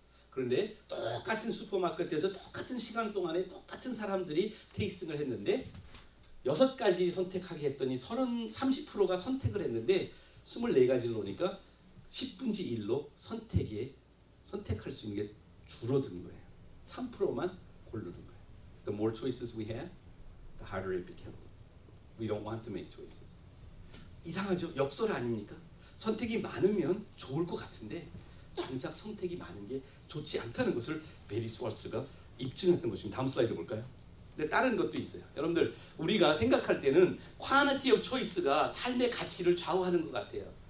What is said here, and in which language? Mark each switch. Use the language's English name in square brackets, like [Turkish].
[Korean] 그런데 똑같은 슈퍼마켓에서 똑같은 시간 동안에 똑같은 사람들이 테이스팅을 했는데 6가지 선택하게 했더니 30%가 선택을 했는데 24가지를 놓으니까 10분의 1로 선택할 수 있는 게 줄어든 거예요. 3%만 고르는 거예요. [English] The more choices we have, the harder it becomes. We don't want to make choices. [Korean] 이상하죠? 역설 아닙니까? 선택이 많으면 좋을 것 같은데 정작 선택이 많은 게 좋지 않다는 것을 베리 스월츠가 입증했던 것입니다. 다음 슬라이드 볼까요? 근데 다른 것도 있어요. 여러분들 우리가 생각할 때는 [English] quantity of choice [Korean] 가 삶의 가치를 좌우하는 것 같아요.